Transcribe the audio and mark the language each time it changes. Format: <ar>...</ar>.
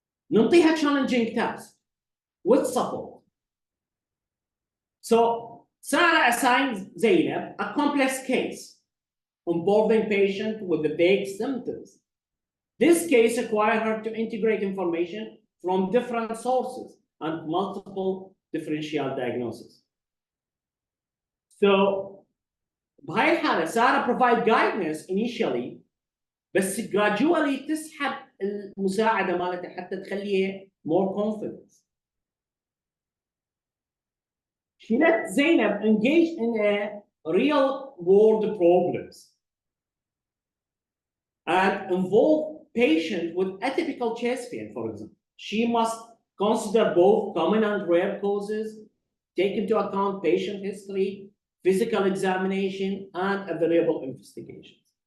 <ar>نعطيها</ar> <en>challenging task with support. So Sarah assigned Zainab a complex case involving patient with the vague symptoms. This case required her to integrate information from different sources and multiple differential diagnoses.</en> <ar>So بهاي الحالة سارة</ar> <en>provide guidance initially</en> <ar>بس gradually تسحب المساعدة مالتها حتى تخليها</ar> <en>more confident. She let Zainab engage in a real world problems and involve patients with atypical chest pain, for example. She must consider both common and rare causes, take into account patient history, physical examination, and available investigations.</en>